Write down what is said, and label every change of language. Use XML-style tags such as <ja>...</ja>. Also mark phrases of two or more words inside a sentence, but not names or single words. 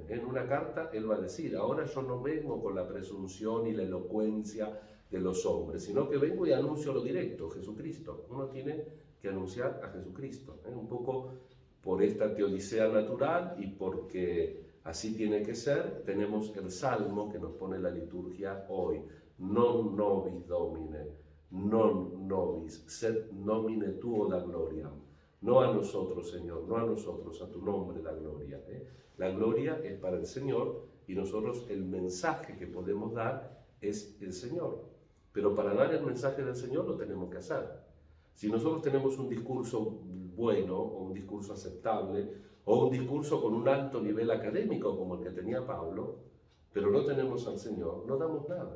<es>En una carta él va a decir, ahora yo no vengo con la presunción y la elocuencia de los hombres, sino que vengo y anuncio lo directo, Jesucristo. Uno tiene que anunciar a Jesucristo. Un poco por esta teodicea natural y porque así tiene que ser, tenemos el salmo que nos pone la liturgia hoy.</es> <la>Non nobis Domine, non nobis, sed nomine tuo da gloria.</la> <es>No a nosotros, Señor, no a nosotros, a tu nombre da gloria. La gloria es para el Señor y nosotros el mensaje que podemos dar es el Señor. Pero para dar el mensaje del Señor lo tenemos que hacer. Si nosotros tenemos un discurso bueno o un discurso aceptable o un discurso con un alto nivel académico como el que tenía Pablo, pero no tenemos al Señor, no damos nada.</es>